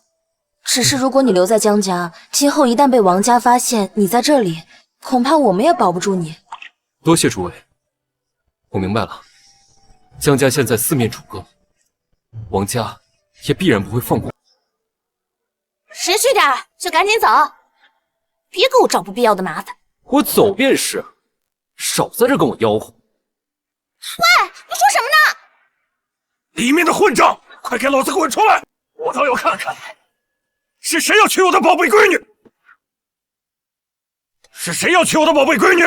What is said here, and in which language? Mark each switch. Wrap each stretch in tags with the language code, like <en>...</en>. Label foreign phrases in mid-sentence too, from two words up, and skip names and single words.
<zh>只是如果你留在江家，今後一旦被王家發現你在這裡，恐怕我們也保不住你。多謝諸位，我明白了。江家現在四面楚歌，王家也必然不會放過我。识趣點兒，就趕緊走，別給我找不必要的麻煩。我走便是，少在這跟我吆喝。喂，你說什麼呢？裡面的混賬，快給老子滾出來！我倒要看看，是誰要娶我的寶貝閨女？是誰要娶我的寶貝閨女？</zh>